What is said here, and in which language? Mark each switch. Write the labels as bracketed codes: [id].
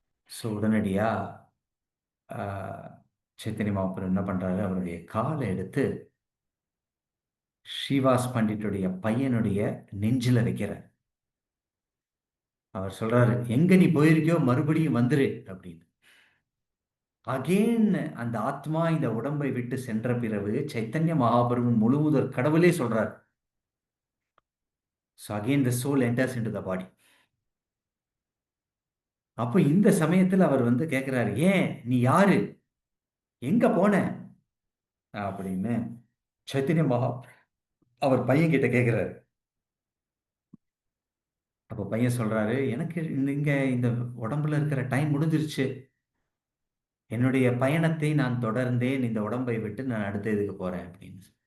[ta] So உடனடியா ஆஹ், சைத்தன்ய மகாபிரபு என்ன பண்றாரு, அவருடைய காலை எடுத்து ஸ்ரீவாஸ் பண்டிட்டுடைய பையனுடைய நெஞ்சில வைக்கிறார். அவர் சொல்றாரு, எங்க நீ போயிருக்கியோ மறுபடியும் வந்துரு அப்படின்னு. அகேன் அந்த ஆத்மா இந்த உடம்பை விட்டு சென்ற பிறகு சைத்தன்ய மகாபிரபு முழுவதற் கடவுளே சொல்றார். [en] So again the soul enters into the body. [ta] அப்போ இந்த சமயத்தில் அவர் வந்து கேட்கிறாரு, ஏன் நீ யாரு, எங்க போன அப்படின்னு சைத்தன்ய மகா அவர் பையன் கிட்ட கேட்கிறாரு. அப்போ பையன் சொல்றாரு, எனக்கு இங்க இந்த உடம்புல இருக்கிற டைம் முடிஞ்சிருச்சு, என்னுடைய பயணத்தை நான் தொடர்ந்தேன், இந்த உடம்பை விட்டு நான் அடுத்த இதுக்கு போறேன் அப்படின்னு.